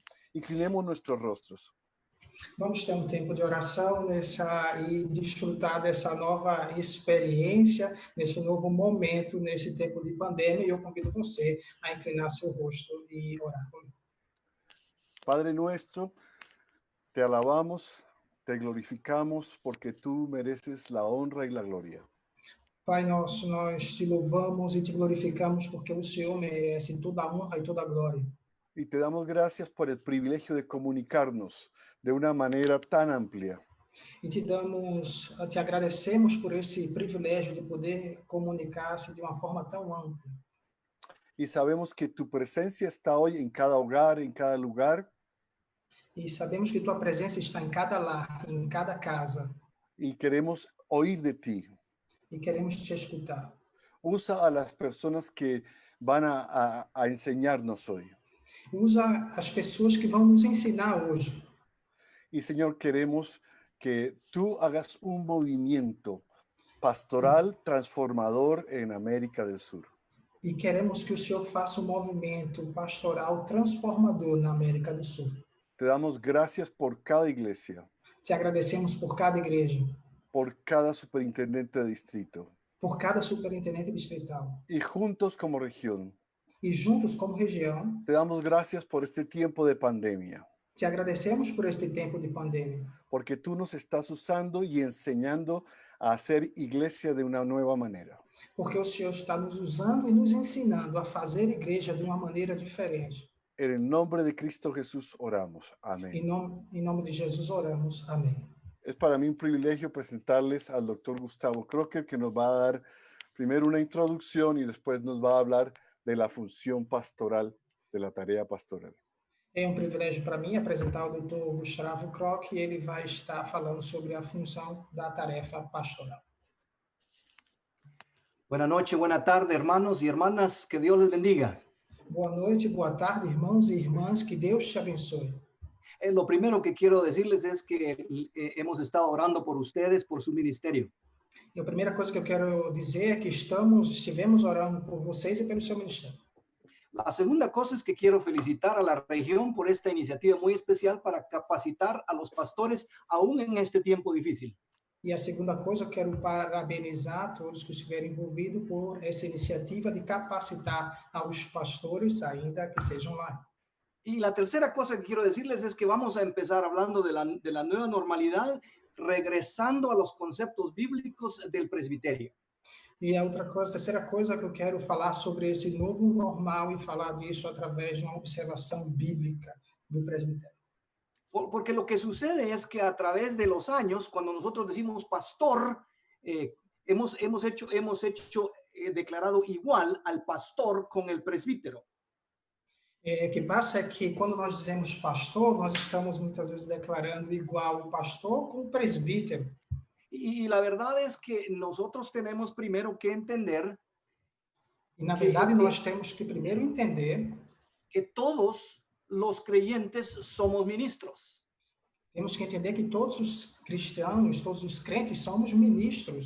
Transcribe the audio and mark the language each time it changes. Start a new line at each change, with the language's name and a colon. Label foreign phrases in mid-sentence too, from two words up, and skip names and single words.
Spanish: Inclinemos nuestros rostros.
Portuguese: Vamos ter tempo de oração e desfrutar dessa nova experiência, nesse novo momento, nesse tempo de pandemia, e eu convido você a inclinar seu rosto e orar comigo.
Spanish: Padre nuestro, te alabamos, te glorificamos porque tú mereces la honra y la gloria.
Portuguese: Pai nosso, nós te louvamos e te glorificamos porque o Senhor merece toda a honra e toda a glória.
Spanish: Y te damos gracias por el privilegio de comunicarnos de una manera tan amplia.
Portuguese: E te agradecemos por esse privilégio de poder comunicar-se de uma forma tão ampla.
Spanish: Y sabemos que tu presencia está hoy en cada hogar, en cada lugar.
Portuguese: E sabemos que tua presença está em cada lar, em cada casa.
Spanish: Y queremos oír de ti.
Portuguese: E queremos te escutar.
Spanish: Usa a las personas que van a enseñarnos hoy.
Portuguese: Usa as pessoas que vão nos ensinar hoje.
Spanish: Y Señor, queremos que tú hagas un movimiento pastoral transformador en América del Sur.
Portuguese: E queremos que o Senhor faça movimento pastoral transformador na América do Sul.
Spanish: Te damos gracias por cada iglesia,
Portuguese: Te agradecemos por cada igreja,
Spanish: por cada superintendente de distrito.
Portuguese: por cada superintendente distrital.
Spanish: Y juntos como región,
Portuguese: E juntos como região,
Spanish: te damos gracias por este tiempo de pandemia,
Portuguese: te agradecemos por este tempo de pandemia,
Spanish: porque tú nos estás usando y enseñando a hacer iglesia de una nueva manera.
Portuguese: porque o Senhor está nos usando e nos ensinando a fazer igreja de uma maneira diferente.
Spanish: En el nombre de Cristo Jesús oramos. Amén.
Portuguese: Em nome de Jesus oramos. Amém.
Spanish: Es para mí un privilegio presentarles al doctor Gustavo Crocker, que nos va a dar primero una introducción y después nos va a hablar de la función pastoral, de la tarea pastoral.
Portuguese: É privilégio para mim apresentar o Dr. Gustavo Crocker e ele vai estar falando sobre a função da tarefa pastoral.
Spanish: Buenas noches, buenas tardes, hermanos y hermanas, que Dios les bendiga.
Portuguese: Boa noite, boa tarde, irmãos e irmãs, que Deus te abençoe.
Spanish: Lo primero que quiero decirles es que hemos estado orando por ustedes, por su ministerio.
Portuguese: E a primeira coisa que eu quero dizer é que estivemos orando por vocês e pelo seu ministério.
Spanish: La segunda cosa es que quiero felicitar a la región por esta iniciativa muy especial para capacitar a los pastores aún en este tiempo difícil.
Portuguese: E a segunda coisa, eu quero parabenizar todos que estiverem envolvidos por essa iniciativa de capacitar aos pastores, ainda que sejam lá.
Spanish: Y la tercera cosa que quiero decirles es que vamos a empezar hablando de la nueva normalidad, regresando a los conceptos bíblicos del presbiterio.
Portuguese: E a terceira coisa que eu quero falar sobre esse novo normal e falar disso através de uma observação bíblica do presbitério.
Spanish: Porque lo que sucede es que a través de los años, cuando nosotros decimos pastor, hemos declarado igual al pastor con el presbítero.
Portuguese: O que passa é que quando nós dizemos pastor, nós estamos muitas vezes declarando igual o pastor com o presbítero.
Spanish: Y la verdad es que nosotros tenemos primero que entender
Portuguese: E na verdade nós temos que primeiro entender
Spanish: que todos los creyentes somos ministros.
Portuguese: Temos que entender que todos os cristãos, todos os crentes somos ministros.